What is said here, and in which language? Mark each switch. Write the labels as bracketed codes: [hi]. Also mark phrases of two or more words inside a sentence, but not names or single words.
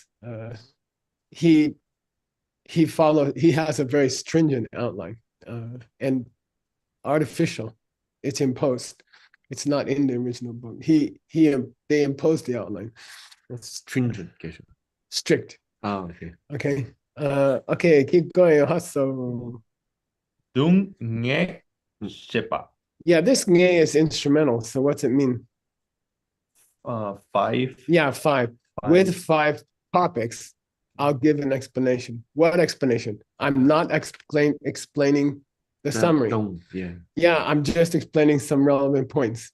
[en] He has a very stringent outline and artificial. It's imposed. It's not in the original book. They imposed the outline. That's stringent. Strict. Oh, okay. Okay. Okay, keep going. Hustle. [bo] Dung nge shepa. [en] Yeah, this nge is instrumental. So what's it mean? 5. Yeah, 5. With 5 topics, I'll give an explanation. What explanation? I'm not explaining the summary. Yeah, I'm just explaining some relevant points.